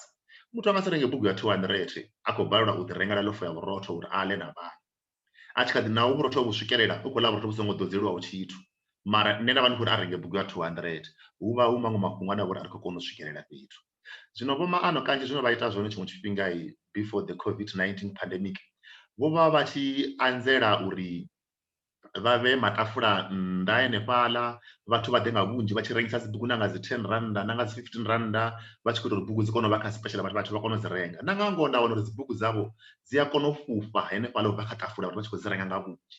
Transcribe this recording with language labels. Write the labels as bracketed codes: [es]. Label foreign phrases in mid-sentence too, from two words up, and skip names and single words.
[ve] Muthu anga si renge bugu ya 200 a khou balelwa u ḓi rengela lofo ya vhurotho uri aḽe na vhana. A tshi kha ḓi naho vhurotho vhu swikelela u khou ḽa vhurotho vhu songo ḓodzeliwaho tshithu. Mara nṋe nda vha ndi khou ri a renge bugu ya 200 hu vha hu maṅwe mafhungo ane a vha uri a ri khou kona u swikelela fhethu. Zwino vho maano kanzhi zwine vha ita zwone tshiṅwe tshifhinga [en] before the COVID-19 pandemic [ve] vho vha vha tshi anzela uri vha vhe matafula nnḓa henefhaḽa vhathu vha ḓe nga vhunzhi vha tshi rengisa dzi bugu na nga dzi 10 rannda na nga dzi 15 rannda vha tshi khou ita uri bugu dzi kone u vha kha special vhathu vha kone u dzi renga. Na nga ngoho nda wana uri dzi bugu dzavho dzi a kona u fhufha henefhaḽa u bva kha tafula vhathu vha tshi khou dzi renga nga vhunzhi.